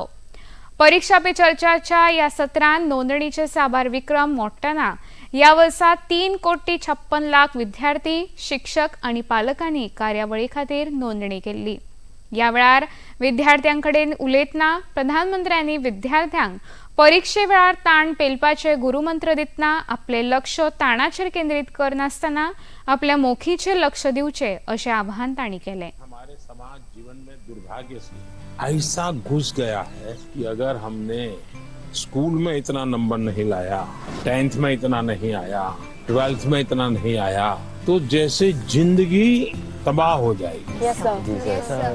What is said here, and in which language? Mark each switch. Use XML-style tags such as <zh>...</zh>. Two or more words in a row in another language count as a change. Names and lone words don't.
<kok>परीक्षा पे चर्चाच्या ह्या सत्रांत नोंदणीचे साबार विक्रम मोडटना ह्या वर्सा 3,56,00,000 विद्यार्थी, शिक्षक आणि पालकांनी कार्यावळी खातीर नोंदणी केल्ली. ह्या वेळार विद्यार्थ्यांकडेन उलयतना प्रधानमंत्र्यांनी विद्यार्थ्यांक परीक्षे वेळार ताण पेलपाचे गुरुमंत्र दितना आपले लक्ष ताणाचेर केंद्रीत करनासतना आपल्या मोखीचेर लक्ष दिवचे अशें आवाहन तांणी केलें.</kok> <hi>हमारे समाज जीवन में दुर्भाग्य से ऐसा घुस गया है कि अगर हमने स्कूल में इतना नंबर नहीं लाया, 10th में इतना नहीं आया, 12th में इतना नहीं आया, तो जैसे जिंदगी तबाह हो जाएगी.</hi> <en>Yes, sir.</en>